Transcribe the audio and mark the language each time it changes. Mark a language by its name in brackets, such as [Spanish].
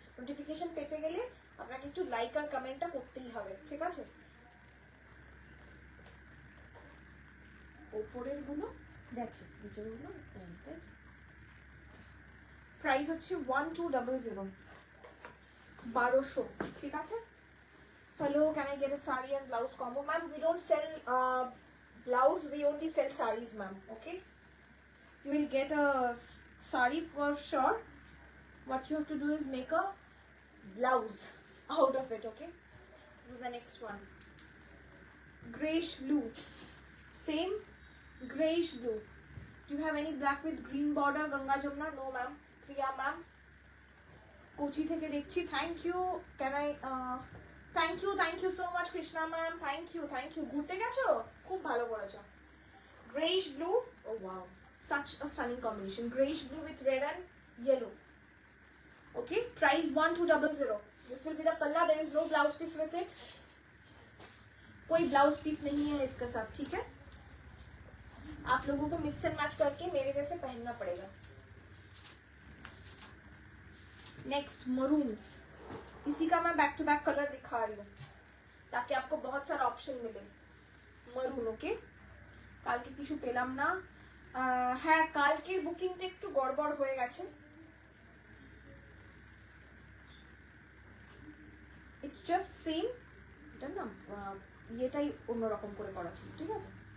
[Bangla] Notification পেতে গেলে আপনাকে একটু লাইক আর কমেন্টটা করতেই হবে, ঠিক আছে? ওপরের গুলো দেখছি, নিচের গুলো প্রাইস হচ্ছে 1200, 1200, ঠিক আছে? [English] Hello, can I get a sari and blouse combo? Ma'am, we don't sell blouse, we only sell saris, ma'am. Okay? You will get a sari for sure. What you have to do is make a blouse out of it, okay? This is the next one. Grayish blue. Same grayish blue. Do you have any black with green border, Ganga Jamna? No, ma'am. Priya, ma'am. Kochi [Bangla] থেকে দেখছি, [English] thank you. Can I thank you so much Krishna ma'am, thank you. [Bangla] ঘুরতে গেছো? খুব ভালো করেছো। [English] Grayish blue, oh wow, such a stunning combination. Grayish blue with red and yellow. Okay, price 1200. This will be the palla, there is no blouse piece with it. [Hindi] कोई blouse piece नहीं है इसके साथ, ठीक है? आप लोगों को mix and match करके मेरे जैसे पहनना पड़ेगा। Next, maroon. इसी का मैं बैक टू बैक कलर दिखा रही हूँ ताकि आपको बहुत सारा ऑप्शन मिले। Maroon, okay? [Bangla] কালকে কিছু পেলাম না। হ্যাঁ, কালকের বুকিংটা একটু গড়বড় হয়ে গেছে। ইটস জাস্ট সেম, এটা না এটাই অন্যরকম করে করা ছিল, ঠিক আছে?